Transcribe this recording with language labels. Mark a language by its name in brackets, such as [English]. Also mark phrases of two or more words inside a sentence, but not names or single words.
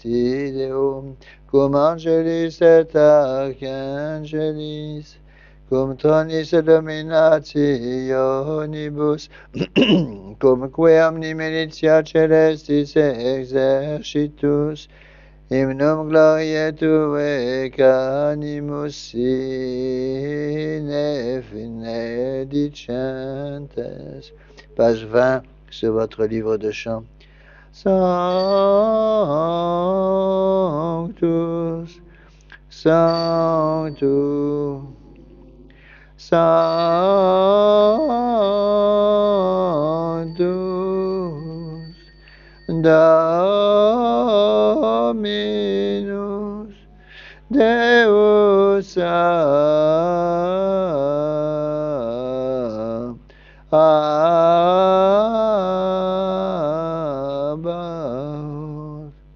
[Latin] ideum cum angelis et archangelis, cum tronis et dominationibus, cum omni militia celestis exercitus, hymnum gloriae Tuae canimus sine fine dicentes. [French] Page 20 sur votre livre de chant. [Latin] Sanctus, Sanctus, Sanctus, Dominus Deus Sabaoth,